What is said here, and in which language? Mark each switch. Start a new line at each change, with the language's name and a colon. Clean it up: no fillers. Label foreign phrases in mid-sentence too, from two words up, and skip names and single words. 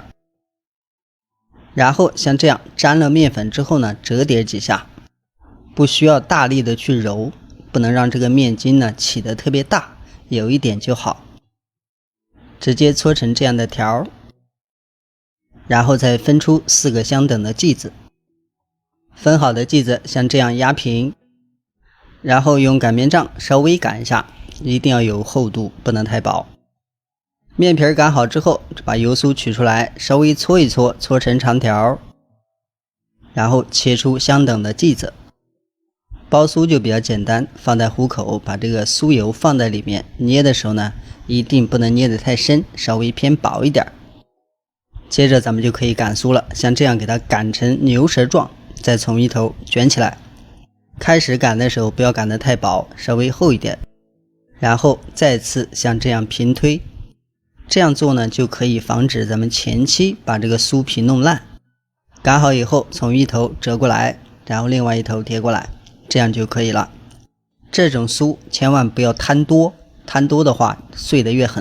Chinese: 然後像這樣沾了面粉之後呢，折疊幾下，不需要大力的去揉，不能讓這個面筋呢起得特別大，有一點就好。直接搓成這樣的條，然後再分出4個相等的劑子。分好的劑子像這樣壓平，然後用擀面杖稍微擀一下，一定要有厚度，不能太薄。面皮擀好之後，把油酥取出来，稍微搓一搓，搓成長條，然後切出相等的剂子。包酥就比較簡單，放在虎口，把這個酥油放在裡面，捏的時候呢，一定不能捏得太深，稍微偏薄一點。接着咱們就可以擀酥了，像這樣給它擀成牛舌狀，再從一頭捲起来。開始擀的時候不要擀得太薄，稍微厚一點，然後再次像這樣平推。這樣做呢，就可以防止咱們前期把這個酥皮弄爛。擀好以後，從一頭折過來，然後另外一頭疊過來，這樣就可以了。這種酥千萬不要攤多，攤多的話碎得越狠。